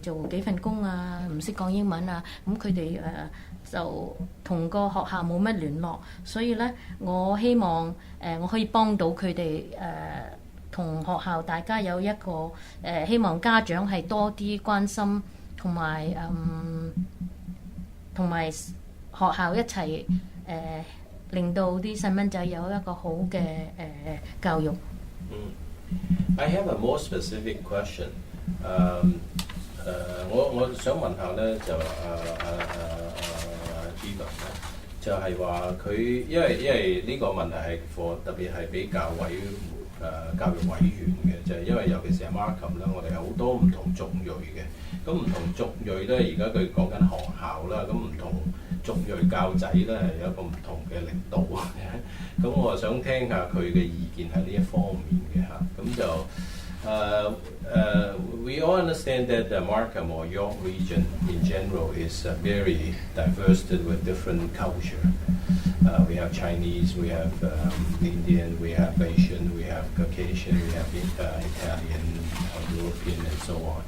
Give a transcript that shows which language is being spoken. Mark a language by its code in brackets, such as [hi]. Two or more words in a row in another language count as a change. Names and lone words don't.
[yue] 做幾份工啊，唔識講英文啊，咁佢哋就同個學校冇乜聯絡，所以咧我希望我可以幫到佢哋同學校大家有一個希望家長係多啲關心，同埋學校一齊令到啲細蚊仔有一個好嘅教育。 [en] I have a more specific question. [yue] 我想問下咧，就Jeevan 咧，就係話佢因為呢個問題係特別係俾教育委員嘅，就係因為尤其是係 Markham 咧，我哋有好多唔同族裔嘅，咁唔同族裔咧，而家佢講緊學校啦，咁唔同族裔教仔咧係有一個唔同嘅力度嘅，咁我想聽下佢嘅意見喺呢一方面嘅嚇，咁就。 [en] We all understand that the Markham or York region in general is very diverse with different culture. We have Chinese, we have Indian, we have Asian, we have Caucasian, we have Italian, European, and so on.